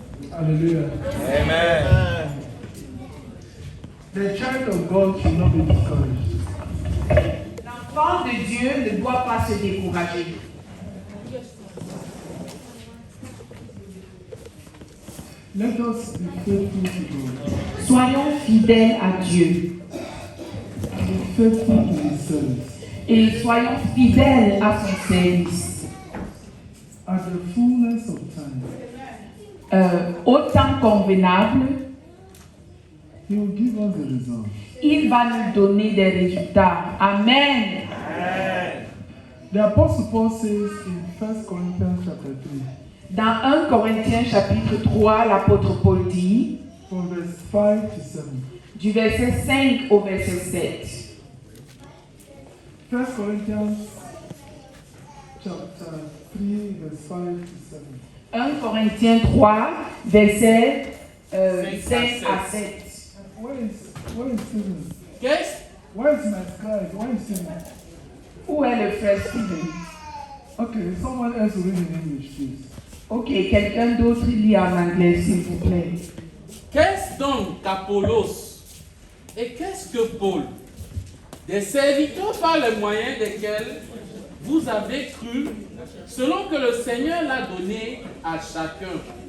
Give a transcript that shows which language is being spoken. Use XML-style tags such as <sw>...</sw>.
<en>Hallelujah. Amen. The child of God should not be discouraged.</en> <fr>L'enfant de Dieu ne doit pas se décourager.</fr> <en>Let us be faithful to God.</en> <fr>Soyons fidèles à Dieu.</fr> <en>Be faithful to His service.</en> <fr>Et soyons fidèles à son service.</fr> <en>At the fullness of time,</en> <fr>Au temps convenable,</fr> <en>He will give us the result.</en> <fr>il va nous donner des résultats.</fr> <en>Amen. The Apostle Paul says in 1 Corinthians chapter 3,</en> <fr>Dans 1 Corinthiens chapitre 3, l'apôtre Paul dit,</fr> <en>from verse 5 to 7.</en> <fr>du verset 5 au verset 7.</fr> <en>1 Corinthians chapter 3, verse 5 to 7.</en> <fr>1 Corinthiens 3, verset 5 à 7.</fr> <en>Where is Stephen?</en> <fr>Qu'est-ce?</fr> <en>Where is my scribe? Where is Stephen?</en> <fr>Où est le frère Stephen?</fr> <en>Okay, someone else will read in English, please.</en> <fr>Ok, quelqu'un d'autre lit en anglais, s'il vous plaît. Qu'est-ce donc qu'Apollos? Et qu'est-ce que Paul? Des serviteurs par le moyen desquels vous avez cru, selon que le Seigneur l'a donné à chacun.</fr>